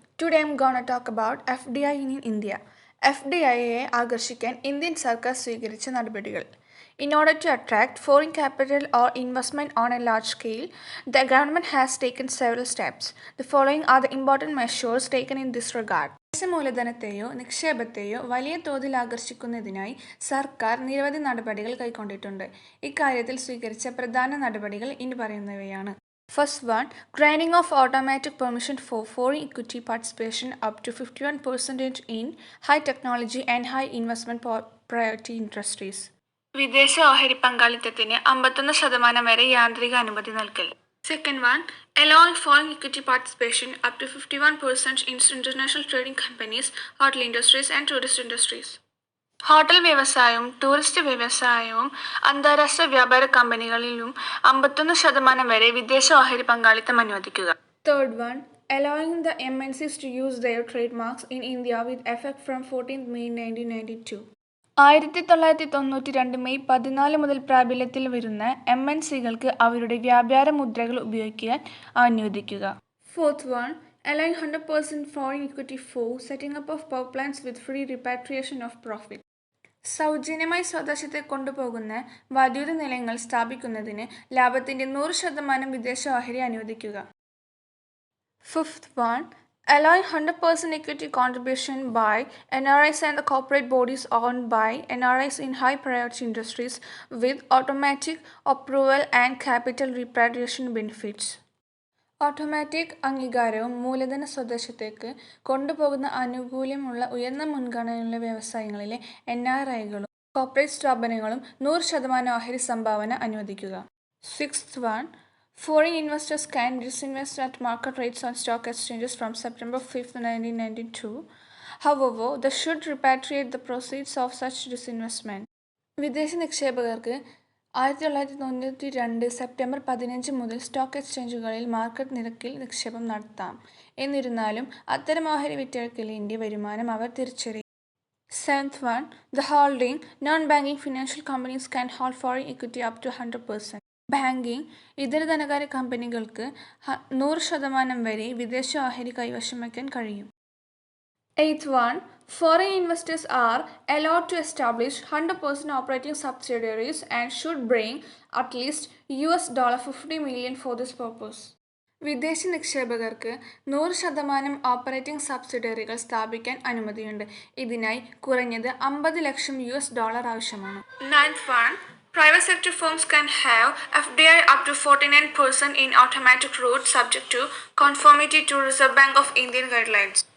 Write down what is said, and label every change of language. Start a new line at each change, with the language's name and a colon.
English: Today I'm gonna talk about FDI in India.
Malayalam: FDIയെ ആകർഷിക്കാൻ Indian സർക്കാർ സ്വീകരിച്ച നടപടികൾ.
English: In order to attract foreign capital or investment on a large scale, the government has taken several steps. The following are the important measures taken in this regard.
Malayalam: വിദേശ മൂലധനത്തെയോ നിക്ഷേപത്തെയോ വലിയ തോതിൽ ആകർഷിക്കുന്നതിനായി സർക്കാർ നിരവധി നടപടികൾ കൈക്കൊണ്ടിട്ടുണ്ട്. ഇക്കാര്യത്തിൽ സ്വീകരിച്ച പ്രധാന നടപടികൾ ഇനി പറയുന്നവയാണ്.
English: First one, granting of automatic permission for foreign equity participation up to 51% in high technology and high investment priority industries.
Malayalam: വിദേശ ഓഹരി പങ്കാളിത്തത്തിന് 51% വരെ യാന്ത്രിക അനുമതി നൽകൽ.
English: Second one, allowing foreign equity participation up to 51% in international trading companies, hotel industries and tourist industries.
Malayalam: Hotel വ്യവസായവും tourist വ്യവസായവും അന്താരാഷ്ട്ര വ്യാപാര കമ്പനികളിലും 51% വരെ വിദേശ ഓഹരി പങ്കാളിത്തം അനുവദിക്കുക.
English: Third one, allowing the MNCs to use their trademarks in India with effect from 14th May 1992.
Malayalam: 1992 May 14 മുതൽ പ്രാബല്യത്തിൽ വരുന്ന MNCകൾക്ക് അവരുടെ വ്യാപാര മുദ്രകൾ ഉപയോഗിക്കാൻ അനുവദിക്കുക.
English: Fourth one, allowing 100% foreign equity for setting up of power plants with free repatriation of profit.
Malayalam: സൗജന്യമായി സ്വദേശത്തെ കൊണ്ടുപോകുന്ന വൈദ്യുത നിലയങ്ങൾ സ്ഥാപിക്കുന്നതിന് ലാഭത്തിന്റെ 100% വിദേശ ഓഹരി അനുവദിക്കുക.
English: Fifth one, allowing 100% equity contribution by NRIs and the corporate bodies owned by NRIs in high priority industries with automatic approval and capital repatriation benefits.
Malayalam: Automatic അംഗീകാരവും മൂലധന സ്വദേശത്തേക്ക് കൊണ്ടുപോകുന്ന ആനുകൂല്യമുള്ള ഉയർന്ന മുൻഗണനയുള്ള വ്യവസായങ്ങളിലെ NRIകളും കോർപ്പറേറ്റ് സ്ഥാപനങ്ങളും 100% ഓഹരി സംഭാവന അനുവദിക്കുക.
English: Sixth one, foreign investors can disinvest at market rates on stock exchanges from September 5, 1992. However, they should repatriate the proceeds of such disinvestment.
Malayalam: വിദേശ നിക്ഷേപകർക്ക് 1992 സെപ്റ്റംബർ 15 മുതൽ സ്റ്റോക്ക് എക്സ്ചേഞ്ചുകളിൽ മാർക്കറ്റ് നിരക്കിൽ നിക്ഷേപം നടത്താം. എന്നിരുന്നാലും അത്തരം ഓഹരി വിറ്റഴിക്കലിന്റെ വരുമാനം അവർ തിരിച്ചറിയും.
English: Seventh one, the holding non-banking financial companies can hold foreign equity up to 100%.
Malayalam: Banking ഇതര ധനകാര്യ കമ്പനികൾക്ക് 100% വരെ വിദേശ ഓഹരി കൈവശം വയ്ക്കാൻ കഴിയും.
English: Eighth one, foreign investors are allowed to establish 100% operating subsidiaries and should bring at least $50 million for this purpose.
Malayalam: വിദേശ നിക്ഷേപകർക്ക് 100% ഓപ്പറേറ്റിംഗ് സബ്സിഡിയറികൾ സ്ഥാപിക്കാൻ അനുമതിയുണ്ട്. ഇതിനായി കുറഞ്ഞത് $50 ലക്ഷം ആവശ്യമാണ്.
English: Ninth one, private sector firms can have FDI up to 49% in automatic route subject to conformity to Reserve Bank of India guidelines.